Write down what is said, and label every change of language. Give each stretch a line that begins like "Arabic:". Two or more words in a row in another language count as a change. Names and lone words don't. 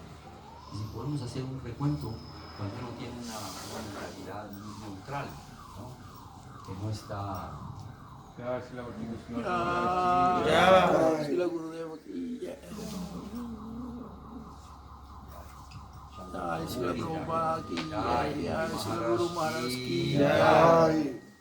Spanish: Y si podemos hacer un recuento, cuando uno tiene una mentalidad neutral, ¿no? Que no está...
Hindi: Sila Prabhupada ki jai, Sila Guru Maharaj ki Jai. jai.